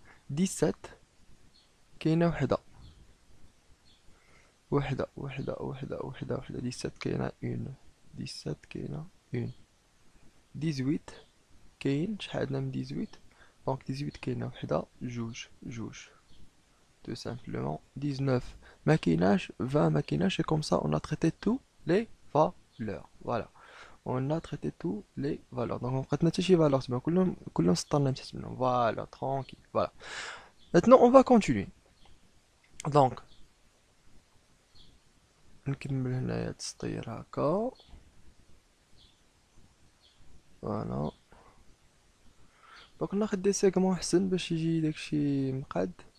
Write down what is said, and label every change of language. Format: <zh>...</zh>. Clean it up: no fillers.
<ar>ديسات كاينة وحدة، وحدة. ديسات كاينة</ar> <fr>اون،</fr> <ar>ديسات كاينة اون. ديزويت كاين شحال عندنا من ديزويت؟ دونك ديزويت كاينة وحدة، جوج.</ar> <fr>Tout simplement 19</fr> <ar>ماكيناش،</ar> <fr>20 ماكيناش. Et comme ça on a traité tous les valeurs. Voilà, on a traité tous les valeurs.</fr> <ar>Donc on بقاتنا حتى شي valeurs تما كلهم سطرنا تحت منهم.</ar> <fr>Voilà, tranquille. Voilà. Maintenant on va continuer.</fr> <ar>Donc نكمل هنايا التسطير هكا. فوالا. دونك ناخد</ar> <fr>دي سيغمون</fr> <ar>احسن باش يجي داكشي مقاد.</ar>